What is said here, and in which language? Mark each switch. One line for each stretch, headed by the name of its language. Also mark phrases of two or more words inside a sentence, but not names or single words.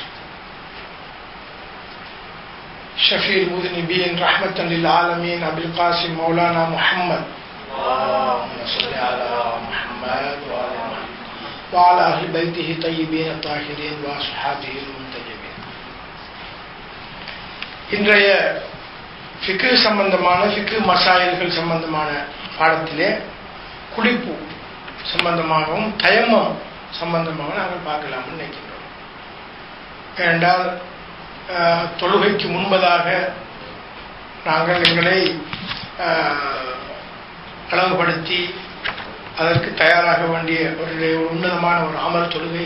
Arabic: شفيع المذنبين رحمة للعالمين أبي القاسم مولانا محمد اللهم صل على محمد وعلى أهل بيته طيبين الطاهرين وأصحابه المنتجبين.
Tamil: இன்றைய ஃபிக்ஹ் சம்பந்தமான ஃபிக்ஹ் மசாயில்கள் சம்பந்தமான பாடத்திலே குளிப்பு சம்பந்தமாகவும் தயம்மம் சம்பந்தமாக நாங்கள் பார்க்கலாம்னு நினைக்கின்றோம். ஏனென்றால் தொழுகைக்கு முன்பதாக நாங்கள் எங்களை அளவுபடுத்தி அதற்கு தயாராக வேண்டிய ஒரு உன்னதமான ஒரு அமல் தொழுகை.